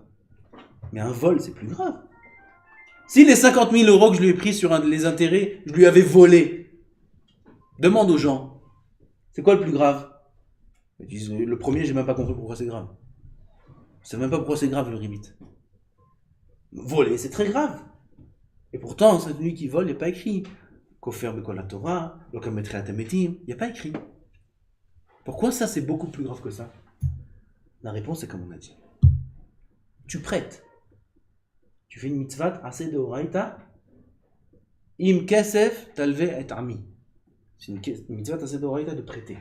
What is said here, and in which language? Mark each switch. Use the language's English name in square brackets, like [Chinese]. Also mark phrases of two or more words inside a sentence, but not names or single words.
[French] Mais un vol, c'est plus grave. Si les 50 000 euros que je lui ai pris sur les intérêts, je lui avais volé, demande aux gens, c'est quoi le plus grave? Ils disent, le premier, j'ai même pas compris pourquoi c'est grave. Je sais même pas pourquoi c'est grave le ribit. Voler, c'est très grave. Et pourtant, celui qui vole, il n'y a pas écrit. [Hebrew] כופר בכל התורה, ולא קם בתחיית המתים, [French] il n'y a pas écrit. Pourquoi ça, c'est beaucoup plus grave que ça? La réponse est comme on a dit. Tu prêtes. Tu fais une mitzvah [Hebrew] עשה דאורייתא. אם כסף תלוה את עמי. [French] C'est une mitzvah [Hebrew] עשה דאורייתא [French] de prêter.